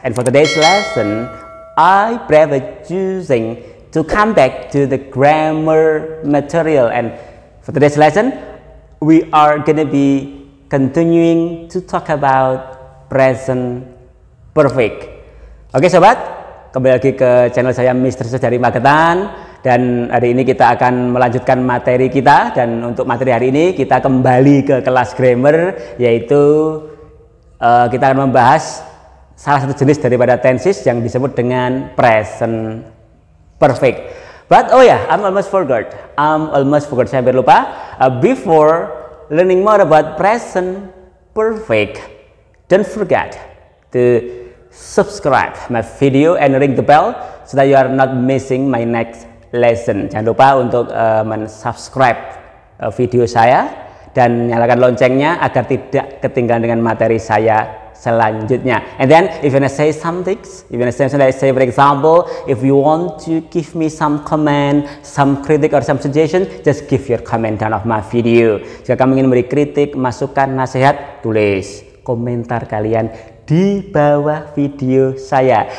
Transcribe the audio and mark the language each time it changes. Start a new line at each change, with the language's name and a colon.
English: And for today's lesson, I prefer choosing to come back to the grammar material, and for today's lesson we are gonna be continuing to talk about present perfect.
Indonesian: Oke sobat, kembali lagi ke channel saya Mr. dari Magetan, dan hari ini kita akan melanjutkan materi kita. Dan untuk materi hari ini kita kembali ke kelas grammar, yaitu kita akan membahas salah satu jenis daripada tenses yang disebut dengan present perfect.
English: But oh yeah, I'm almost forgot.
Indonesian: Saya hampir lupa.
English: Before learning more about present perfect, don't forget to subscribe my video and ring the bell so that you are not missing my next lesson.
Indonesian: Jangan lupa untuk subscribe video saya dan nyalakan loncengnya agar tidak ketinggalan dengan materi saya selanjutnya.
English: And then if you want to say something, say for example, if you want to give me some comment, some critic or some suggestion, just give your comment down of my video.
Indonesian: Jika kamu ingin memberi kritik, masukan, nasihat, tulis komentar kalian di bawah video saya.